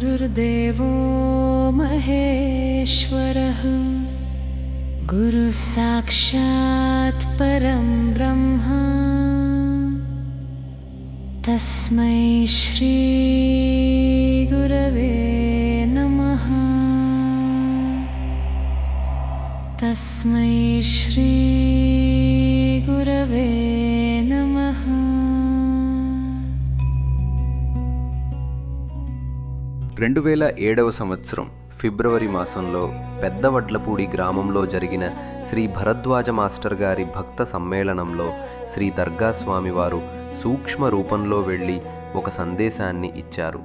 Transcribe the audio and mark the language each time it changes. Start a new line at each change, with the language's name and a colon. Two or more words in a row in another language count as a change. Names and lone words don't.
Sanskrit: गुरुदेवो महेश्वरः गुरुसाक्षात् परं ब्रह्म तस्मै श्री गुरवे नमः। तस्मै श्री गुरवे नमः।
Telugu: 2007వ సంవత్సరం ఫిబ్రవరి మాసంలో పెద్దవడ్లపూడి గ్రామంలో జరిగిన శ్రీ భరద్వాజ మాస్టర్ గారి భక్త సమ్మేళనంలో శ్రీ దర్గా స్వామివారు సూక్ష్మ రూపంలో వెళ్ళి ఒక సందేశాన్ని ఇచ్చారు.